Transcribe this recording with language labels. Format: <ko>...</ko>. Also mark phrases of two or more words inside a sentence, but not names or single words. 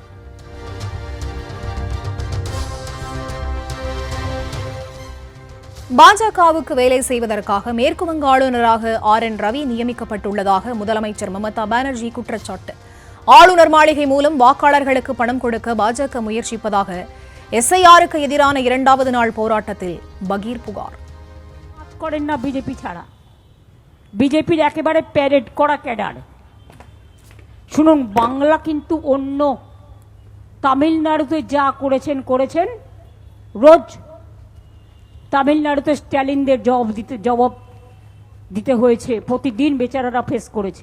<ta>பாஜகவுக்கு வேலை செய்வதற்காக மேற்குவங்க ஆளுநராக RN ரவி நியமிக்கப்பட்டுள்ளதாக முதலமைச்சர் மமதா பானர்ஜி குற்றச்சாட்டு. ஆளுநர் மாளிகை மூலம் வாக்காளர்களுக்கு பணம் கொடுக்க பாஜக முயற்சிப்பதாக SIRக்கு எதிரான 2வது நாள் போராட்டத்தில் பகீர் புகார்.</ta> <bn>করেন না বিজেপি ছাড়া, বিজেপির একেবারে প্যারেড করা ক্যাডার। শুনুন, বাংলা কিন্তু অন্য, তামিলনাড়ুতে যা করেছেন রোজ তামিলনাড়ুতে স্ট্যালিনদের জবাব দিতে হয়েছে, প্রতিদিন বেচারারা ফেস করেছে।</bn>